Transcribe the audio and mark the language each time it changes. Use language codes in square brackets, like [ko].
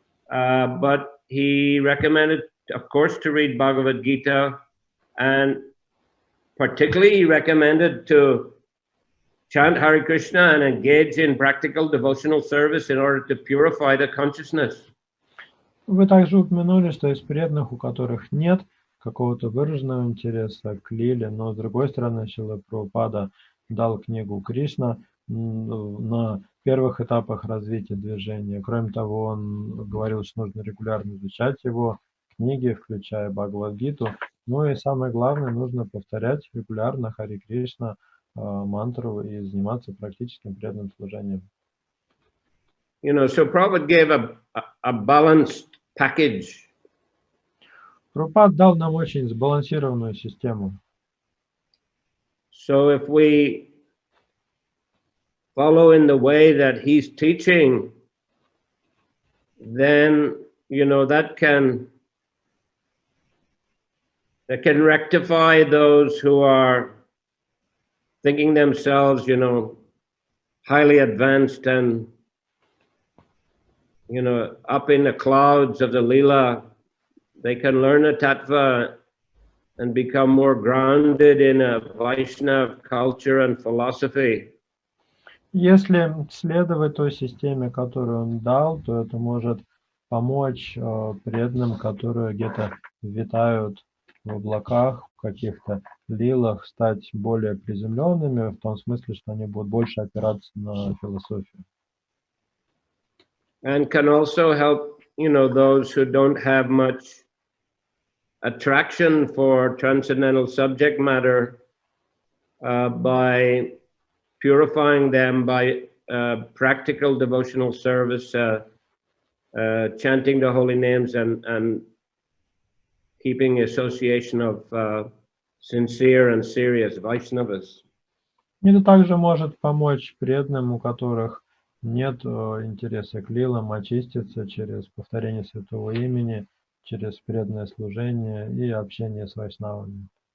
[en] But he recommended, of course, to read Bhagavad Gita, and particularly he recommended to chant Hare Krishna and engage in practical devotional service in order to purify the consciousness. [ru] Вы также упомянули, что из преданных, у которых нет какого-то выраженного интереса к лиле, но с другой стороны, Шрила Прабхупада дал книгу Кришна на первых этапах развития движения. Кроме того, он говорил, что нужно регулярно изучать его книги, включая Бхагавад-гиту. Ну и самое главное, нужно повторять регулярно Харе Кришна мантру и заниматься практическим преданным служением. [en] So Prabhupada gave a balanced package. [ru] Прабхупада дал нам очень сбалансированную систему. [en] So if we follow in the way that he's teaching, then, that can rectify those who are thinking themselves, highly advanced and, up in the clouds of the Leela. They can learn a tattva and become more grounded in a Vaishnava culture and philosophy. [ru] Если следовать той системе, которую он дал, то это может помочь преданным, которые где-то витают в облаках, в каких-то лилах, стать более приземленными, в том смысле, что они будут больше опираться на философию. [en] And can also help, those who don't have much attraction for transcendental subject matter by purifying them by practical devotional service, chanting the holy names and keeping association of sincere and serious Vaishnavas. [ru] Это также может помочь преданным, у которых нет интереса к лилам, очиститься через повторение святого имени, через преданное служение и общение с вайшнавами.